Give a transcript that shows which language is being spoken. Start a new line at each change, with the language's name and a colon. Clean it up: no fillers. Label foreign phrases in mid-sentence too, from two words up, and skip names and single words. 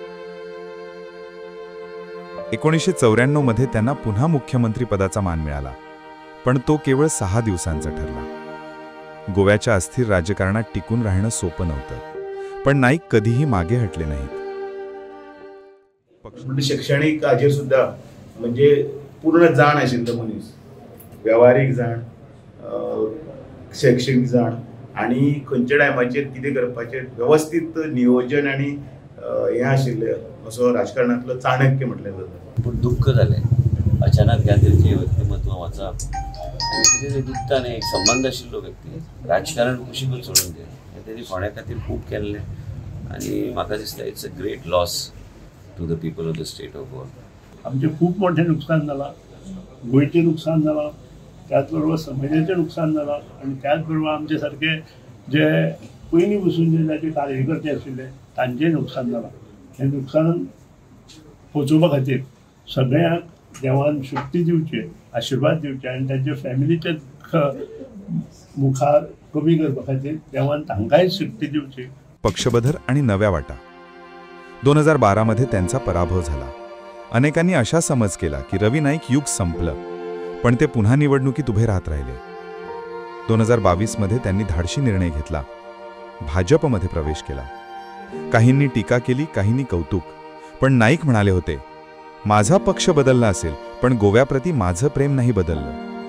Marathi: 1994 मध्ये त्यांना पुन्हा मुख्यमंत्री पदाचा मान मिळाला, पण तो केवळ 6 दिवसांचा ठरला। गोव्याच्या अस्थिर राजकारणात टिकून राहणं सोपं नव्हतं, पण नाईक कधीही मागे हटले नाहीत।
Konkani: शैक्षणिक हाजेर सुद्धा म्हणजे पूर्ण जाण आशिल्लो मनीस, व्यावहारिक जाण, शैक्षणिक जाण आणि खंयच्या टायमाचेर कितें करपाचें व्यवस्थित नियोजन आणि हें आशिल्लें असो राजकारणांतलो चाणक्य म्हटलें जाता। पूण दुख्ख जालें अचानक ह्या तरेचें व्यक्तिमत्व वचप कितें दुखता न्ही। एक संबंध आशिल्लो व्यक्ती राजकारण कशी करून सोडून दिलें तेणी फोंड्या खातीर खूब केल्लें आनी म्हाका दिसता
English: It's a great loss to the people of the state of Goa.
Konkani: आमचें खूब मोठें नुकसान जालां, गोंयचें नुकसान जालां, त्याच बरोबर समाजाचें नुकसान जालां आनी त्याच बरोबर आमचे सारके जे पयलीं पसून जे ताचे कार्यकर्ते आशिल्ले तांचेंय नुकसान जालां। हें नुकसान पोचोवपा खातीर सगळ्यांक देवान शक्ती दिवची, आशिर्वाद दिवचे आनी तांच्या फॅमिलीचे मुखार कमी करपा खातीर देवान तांकांय शक्ती दिवची।
Marathi: पक्षबदल आणि नव्या वाटा। 2012 मध्ये त्यांचा पराभव झाला। अनेकांनी अशा समज केला की रवी नाईक युग संपलं, पण ते पुन्हा निवडणुकीत उभे राहत राहिले। 2022 मध्ये त्यांनी धाडसी निर्णय घेतला, भाजपमध्ये प्रवेश केला। काहींनी टीका केली, काहींनी कौतुक, पण नाईक म्हणाले होते, माझा पक्ष बदलला असेल पण गोव्याप्रती माझं प्रेम नाही बदललं।